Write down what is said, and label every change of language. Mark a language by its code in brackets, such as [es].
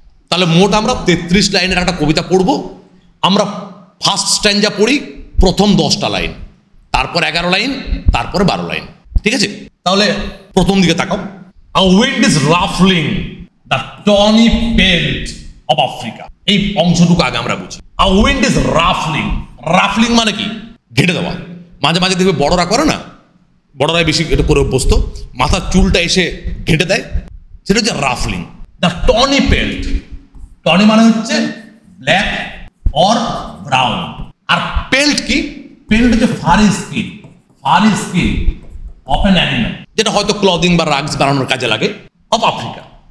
[bn] তাহলে মোট আমরা 33 লাইনের একটা কবিতা পড়ব। আমরা ফার্স্ট স্ট্যান্জা পড়ি, প্রথম 10টা লাইন, তারপর 11 লাইন, তারপরে 12 লাইন। ঠিক আছে? তাহলে প্রথম দিকে তাকাও। [en] A wind is ruffling the tawny pelt of Africa। [bn] এই অংশটুকু আগে আমরা বুঝি। [en] A wind is ruffling, [bn] রাফলিং মানে কি? ঘেটে দেওয়া। মাঝে মাঝে দেখবে বড়রা করে না, বড়রাই বেশি এটা করে অভ্যস্ত, মাথার চুলটা এসে ঘেটে দেয়, সেটা হচ্ছে রাফলিং। [en] the tawny pelt, tawny [bn] মানে হচ্ছে [en] Black or brown. আর pelt কি? [bn] পেল্ট হচ্ছে [en] furry skin, furry skin of an animal, [bn] যেটা হয়তো ক্লদিং বা রাগস বানানোর কাজে লাগে, অফ আফ্রিকা।